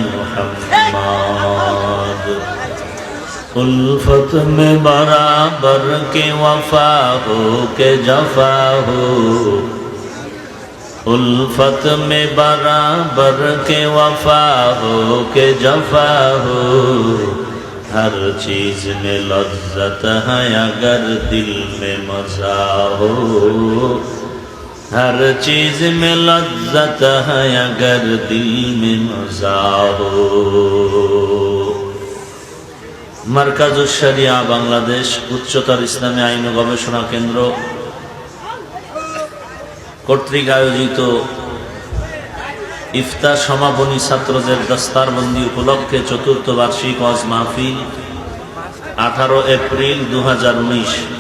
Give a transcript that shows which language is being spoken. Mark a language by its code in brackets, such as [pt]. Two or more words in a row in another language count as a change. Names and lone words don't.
[ur] محمد الفت میں برابر کے وفا ہو کے جفا ہو الفت میں برابر کے وفا ہو کے جفا ہو ہر چیز میں لذت ہے اگر دل میں مزہ ہو ہر چیز میں لذت ہے اگر دل میں مزہ ہو মার্কাজুশ শরিয়া বাংলাদেশ উচ্চতর ইসলামী আইন ও গবেষণা কেন্দ্র [bn] কর্তৃক আয়োজিত ইফতার সমাপনী ছাত্রদের দস্তারবন্দি উপলক্ষে চতুর্থ বার্ষিক ওয়াজ মাহফিল 18 এপ্রিল 2019